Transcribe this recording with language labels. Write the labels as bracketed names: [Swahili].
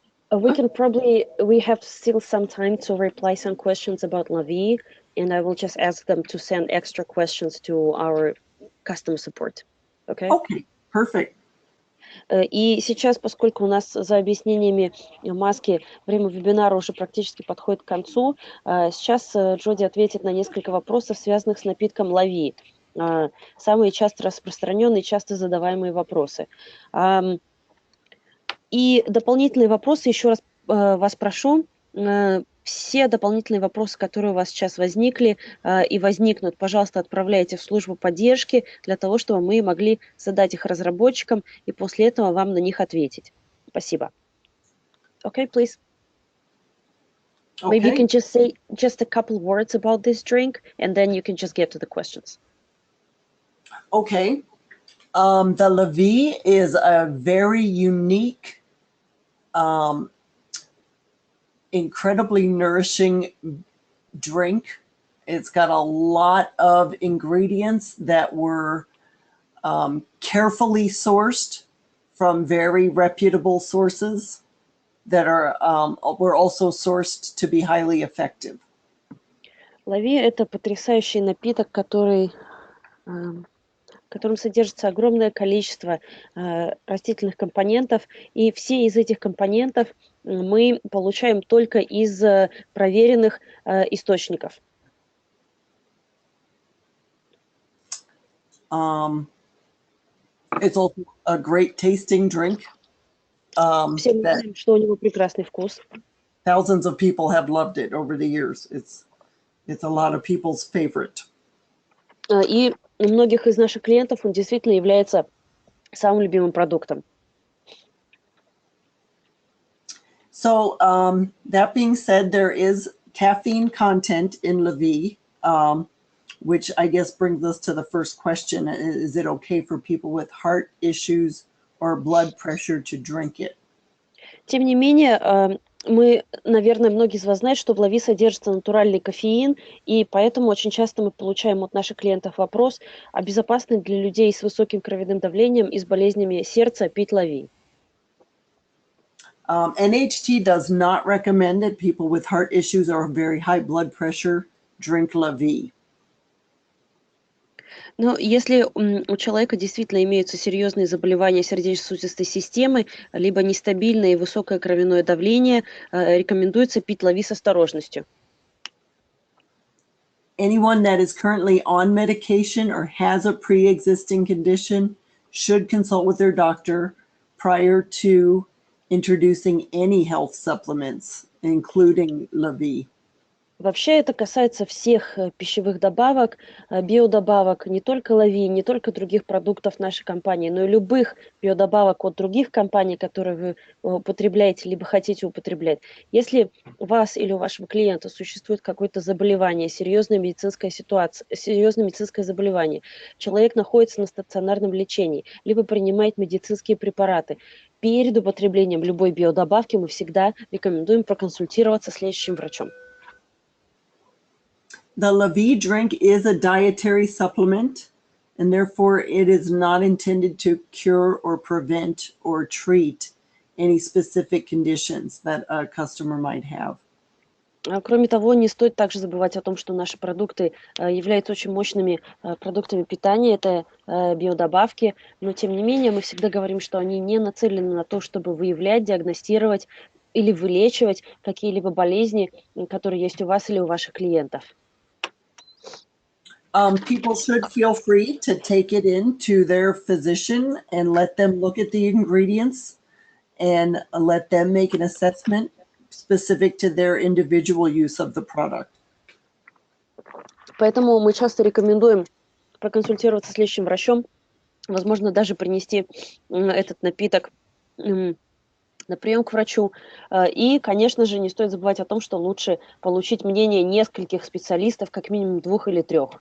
[English] We have still some time to reply some questions about LaVie, and I will just ask them to send extra questions to our customer support. Okay? Okay, perfect. [Russian] И сейчас, поскольку у нас за объяснениями маски время вебинара уже практически подходит к концу, сейчас Джоди ответит на несколько вопросов, связанных с напитком LaVie. Самые часто распространенные, часто задаваемые вопросы. И дополнительные вопросы, еще раз вас прошу, все дополнительные вопросы, которые у вас сейчас возникли и возникнут, пожалуйста, отправляйте в службу поддержки для того, чтобы мы могли задать их разработчикам и после этого вам на них ответить. Спасибо. [English] Okay, please. Maybe you can just say just a couple words about this drink, and then you can just get to the questions. Okay. The LaVie is a very unique, incredibly nourishing drink. It's got a lot of ingredients that were carefully sourced from very reputable sources that were also sourced to be highly effective. [Russian] LaVie – это потрясающий напиток, в котором содержится огромное количество растительных компонентов, и все из этих компонентов мы получаем только из проверенных источников. [English] It's also a great tasting drink. [Russian] Все мы знаем, что у него прекрасный вкус. [English] Thousands of people have loved it over the years. It's a lot of people's favorite. [Russian] И у многих из наших клиентов он действительно является самым любимым продуктом. [English] So that being said, there is caffeine content in LaVie, which I guess brings us to the first question. Is it okay for people with heart issues or blood pressure to drink it? [Russian] Тем не менее, наверное, многие из вас знают, что в LaVie содержится натуральный кофеин, и поэтому очень часто мы получаем от наших клиентов вопрос, а безопасно для людей с высоким кровяным давлением и с болезнями сердца пить LaVie? [English] NHT does not recommend that people with heart issues or very high blood pressure drink LaVie. [Russian] Но если у человека действительно имеются серьезные заболевания сердечно-сосудистой системы, либо нестабильное и высокое кровяное давление, рекомендуется пить LaVie с осторожностью. [English] Anyone that is currently on medication or has a pre-existing condition should consult with their doctor prior to introducing any health supplements, including LaVie. [Russian] Вообще это касается всех пищевых добавок, биодобавок, не только LaVie, не только других продуктов нашей компании, но и любых биодобавок от других компаний, которые вы употребляете, либо хотите употреблять. Если у вас или у вашего клиента существует какое-то заболевание, серьезная медицинская ситуация, серьезное медицинское заболевание, человек находится на стационарном лечении, либо принимает медицинские препараты, перед употреблением любой биодобавки мы всегда рекомендуем проконсультироваться с лечащим врачом. [English] The LaVie drink is a dietary supplement, and therefore it is not intended to cure or prevent or treat any specific conditions that a customer might have. [Russian] Кроме того, не стоит также забывать о том, что наши продукты являются очень мощными продуктами питания, это биодобавки, но тем не менее мы всегда говорим, что они не нацелены на то, чтобы выявлять, диагностировать или вылечивать какие-либо болезни, которые есть у вас или у ваших клиентов. [English] People should feel free to take it in to their physician and let them look at the ingredients and let them make an assessment specific to their individual use of the product. [Russian] Поэтому мы часто рекомендуем проконсультироваться с лечащим врачом, возможно, даже принести этот напиток на прием к врачу. И, конечно же, не стоит забывать о том, что лучше получить мнение нескольких специалистов, как минимум 2 или 3.